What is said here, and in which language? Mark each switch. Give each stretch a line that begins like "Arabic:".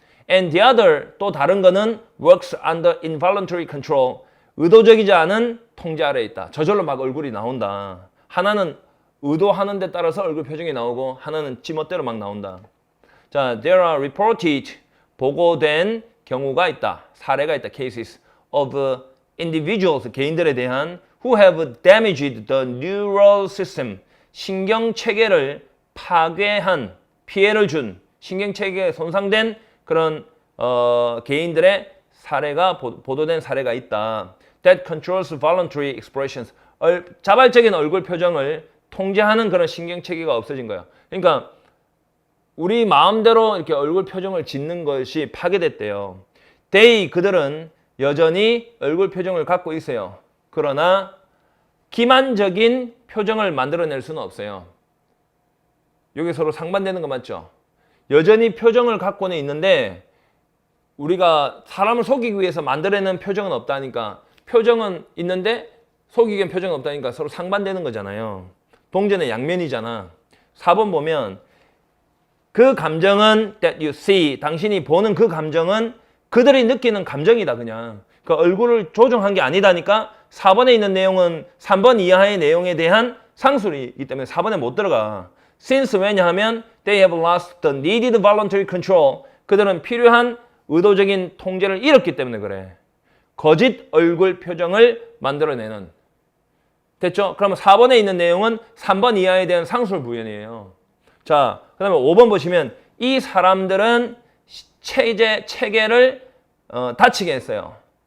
English: And the other,
Korean: 또 다른 거는
English: works under involuntary control.
Korean: 의도적이지 않은 통제 아래에 있다. 저절로 막 얼굴이 나온다. 하나는 의도하는 데 따라서 얼굴 표정이 나오고 하나는 지멋대로 막 나온다. 자,
English: there are reported,
Korean: 보고된 경우가 있다. 사례가 있다.
English: cases of individuals,
Korean: 개인들에 대한
English: who have damaged the neural system,
Korean: 신경체계를 파괴한, 피해를 준, 신경체계에 손상된 그런 개인들의 사례가 보도된 사례가 있다.
English: That controls voluntary expressions.
Korean: 자발적인 얼굴 표정을 통제하는 그런 신경체계가 없어진 거야. 그러니까 우리 마음대로 이렇게 얼굴 표정을 짓는 것이 파괴됐대요. 그들은 여전히 얼굴 표정을 갖고 있어요. 그러나 기만적인 표정을 만들어낼 수는 없어요. 여기 서로 상반되는 거 맞죠? 여전히 표정을 갖고는 있는데 우리가 사람을 속이기 위해서 만들어내는 표정은 없다니까. 표정은 있는데 속이기 위한 표정은 없다니까 서로 상반되는 거잖아요. 동전의 양면이잖아. 4번 보면 그 감정은
English: that you see,
Korean: 당신이 보는 그 감정은 그들이 느끼는 감정이다 그냥. 그 얼굴을 조종한 게 아니다니까 4번에 있는 내용은 3번 이하의 내용에 대한 상술이기 때문에 4번에 못 들어가.
English: Since
Korean: 왜냐하면
English: they have lost the needed voluntary control.
Korean: 그들은 필요한 의도적인 통제를 잃었기 때문에 그래. 거짓 얼굴 표정을 만들어내는. 됐죠? 그러면 4번에 있는 내용은 3번 이하에 대한 상술 부연이에요. 자, 그 다음에 5번 보시면 이 사람들은 체계를 다치게 했어요.